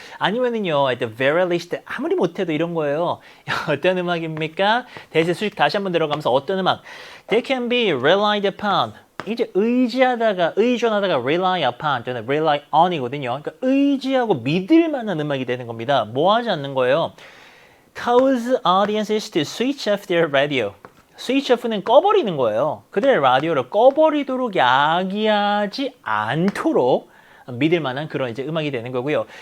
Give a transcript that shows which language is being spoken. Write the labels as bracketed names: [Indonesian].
[Korean] 아니면은요, at the very least, 아무리 못해도 이런 거예요. 어떤 음악입니까? 대세 수식 다시 한번 들어가면서 어떤 음악? [English] They can be relied upon. 이제 의존하다가 rely upon, 저는 rely on이거든요. [Korean] 그러니까 의지하고 믿을 만한 음악이 되는 겁니다. 뭐 하지 않는 거예요? [English] Cause audiences to switch off their radio. [Korean] 스위치 오프는 꺼버리는 거예요. 그들의 라디오를 꺼버리도록 야기하지 않도록 믿을 만한 그런 이제 음악이 되는 거고요.